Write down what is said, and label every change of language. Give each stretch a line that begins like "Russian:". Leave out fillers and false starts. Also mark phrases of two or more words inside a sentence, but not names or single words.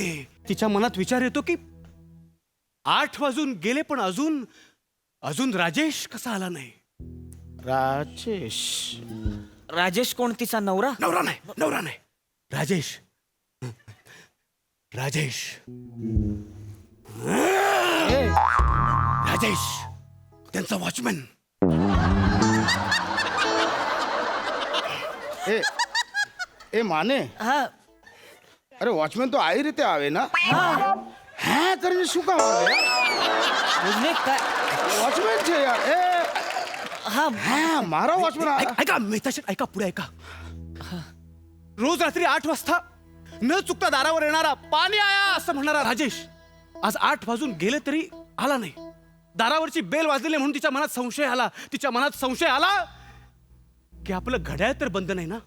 Marathi: तिच्या मनात विचार येतो की 8 वाजून गेले पण अजून राजेश कसा आला नाही. राजेश कोण, तिचा नवरा? नवरा नाही. राजेश त्यांचा वॉचमॅन.
Gujarati: એ માને.
Marathi: हा.
Gujarati: અરે વોચમેન તો આવી રીતે આવે ના. હા કરીને શું કામ આવે યાર.
Marathi: भोजने काय?
Gujarati: વોચમેન છે યાર.
Marathi: हा.
Gujarati: હા મારો વોચમેન.
Marathi: ऐका मेहताशेठ, ऐका पुढे ऐका. रोज रात्री 8 वाजता न चुकता दारावर येणारा
Hindi: पाणी आया
Marathi: असं म्हणणारा राजेश आज 8 वाजून गेले तरी आला नाही. दारावरची बेल वाजलेली म्हणून तिच्या मनात संशय आला की आपलं घड्याळ तर बंद नाही ना.